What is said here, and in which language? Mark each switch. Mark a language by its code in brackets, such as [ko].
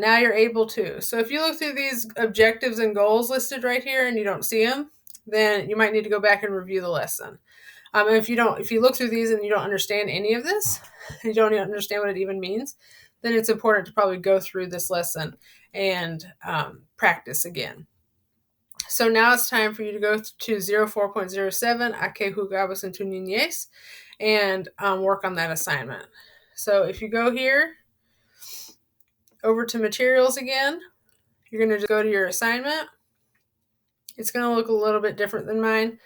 [en] Now you're able to. So if you look through these objectives and goals listed right here and you don't see them, then you might need to go back and review the lesson. And if you look through these and you don't understand any of this, you don't even understand what it even means, then it's important to probably go through this lesson and practice again. So now it's time for you to go to 04.07, [es] ¿A qué jugabas en tu niñez? [en] And work on that assignment. So if you go here, over to materials again, you're going to just go to your assignment. It's going to look a little bit different than mine.